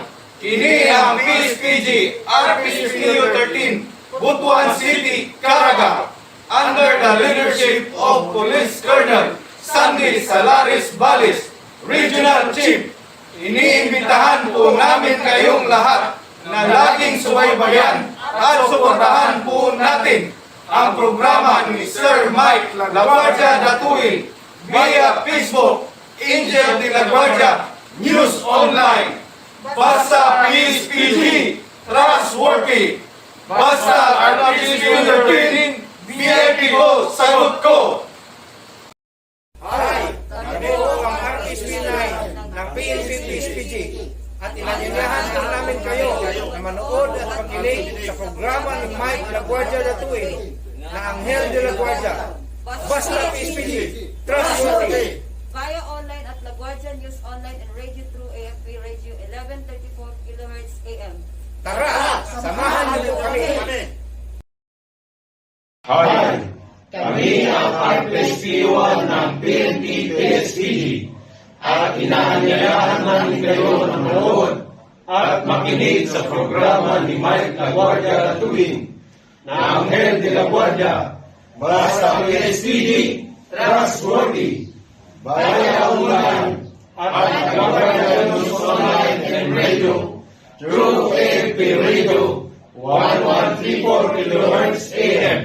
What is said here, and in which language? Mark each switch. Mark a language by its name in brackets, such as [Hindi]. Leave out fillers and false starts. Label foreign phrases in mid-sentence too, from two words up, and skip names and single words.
[Cebuano] Kini ang PSPG RPSPU 13, Butuan City, Caraga, [English] under the leadership of Police Colonel Sandy Salaris Balis, Regional Chief. [Filipino] Iniimbitahan po namin kayong lahat na laging subaybayan at suportahan po natin ang programa ni Sir Mike Laguardia DATUIN via Facebook, Anghel de la Guardia, News Online, Basta Pspg Trustworthy, Basta Pspg VIP ko, sagot ko. Hi! Kami po ang RSP9 ng PNP Pspg at inanyayahan po namin kayo na manood at makinig sa programa ni Mike Laguardia DATUIN na Anghel de la Guardia. Basta Pspg Trustworthy. [English] Via online at LaGuardia News Online and Radio through AFP Radio 1134 kHz AM. [Filipino] Tara! Samahan niyo po kami! Hi! Kami ang RPSP1 ng PNP PSPG at inaanyayahan namin kayo na manood at makinig sa programa ni Mike Laguardia DATUIN na Anghel de la Guardia, [English] Basta Pspg Trustworthy, Via online at Guardia News Online and Radio through AFP Radio 1134 kHz AM.